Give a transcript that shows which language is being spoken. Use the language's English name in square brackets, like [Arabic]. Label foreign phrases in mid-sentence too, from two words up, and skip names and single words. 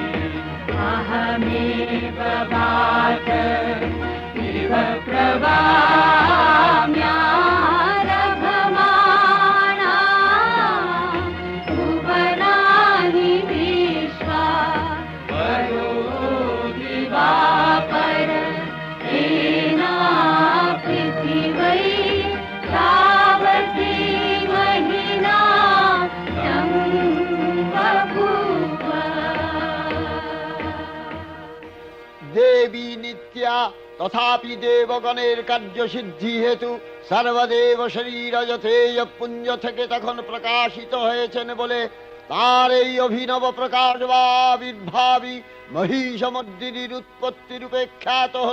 [Sanskrit] अहमेव वाच इव प्रवाम्यारभमाणा भुवनानि विश्वा वरोधि वा पर एना पृथिवै तावती महिना तं बभूव [Bangla] দেবী নিত্যা তথাপি দেবগণের কার্যসিদ্ধি হেতু সর্বদেব শরীর যথেয় পুঞ্জ থেকে তখন প্রকাশিত হয়েছেন বলে তার এই অভিনব প্রকাশ বা আবির্ভাবী মহিষমর্দিনীর উৎপত্তি রূপে খ্যাত হল।